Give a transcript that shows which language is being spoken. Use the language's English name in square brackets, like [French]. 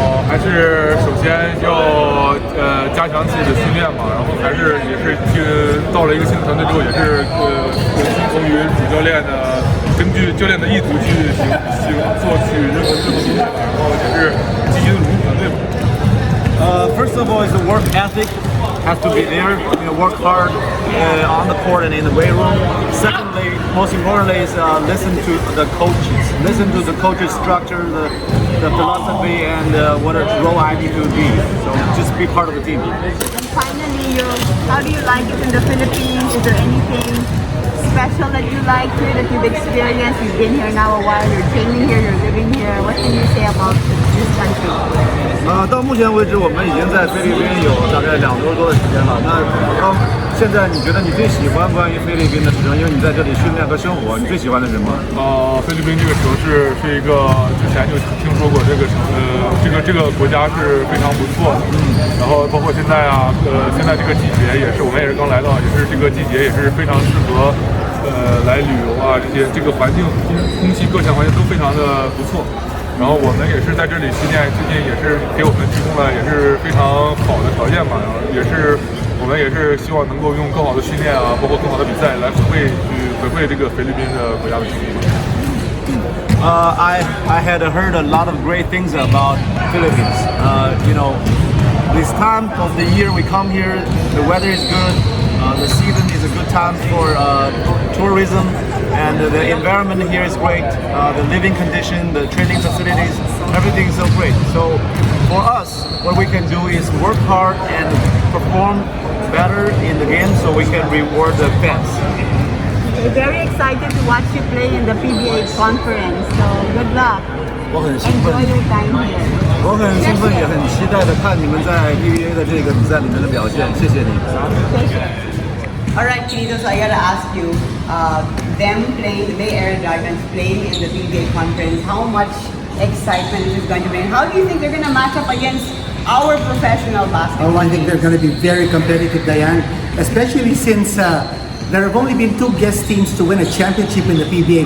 [Chinese] 还是首先要加强自己的训练嘛，然后还是也是到了一个新的团队之后，也是听从于主教练的，根据教练的意图去做取任何东西，然后也是积极的融入团队嘛。 [English] First of all, is the work ethic has to be there. You know, work hard on the court and in the weight room. Secondly, most importantly, is listen to the coaches. Listen to the coaches' structure, the philosophy, and what role I need to be. So just be part of the team. And finally, how do you like it in the Philippines? Is there anything special that you like here that you've experienced? You've been here now a while. You're training here. You're living here. What can you say about this country? [Chinese] 到目前为止，我们已经在菲律宾有大概2周多的时间了。那现在你觉得你最喜欢关于菲律宾的事情？因为你在这里训练和生活，你最喜欢的是什么？菲律宾这个城市是一个之前就听说过这个国家是非常不错的。然后包括现在现在这个季节也是，我们也是刚来到，也是这个季节也是非常适合来旅游啊，这个环境空气各项环境都非常的不错。然后我们也是在这里训练，最近也是给我们提供了也是非常好的条件嘛，然后我们也是希望能够用更好的训练啊，包括更好的比赛来回馈这个菲律宾的国家的球迷。 [English] I had heard a lot of great things about Philippines. You know, this time of the year we come here, the weather is good. The season is a good time for tourism, and the environment here is great. The living condition, the training facilities, everything is so great. So for us, what we can do is work hard and perform better in the game so we can reward the fans. We're very excited to watch you play in the PBA conference. So good luck. [Chinese] 我很兴奋， [English] Enjoy your time here. [Chinese] 我很兴奋，也很期待的看你们在 PBA 的这个比赛里面的表现。谢谢你。 [English] All right, Quinito, so I gotta ask you, them playing, the Bay Area Dragons playing in the PBA conference, how much excitement is this going to bring? How do you think they're going to match up against our professional basketball? Oh, I think they're going to be very competitive, Diane, especially since there have only been 2 guest teams to win a championship in the PBA.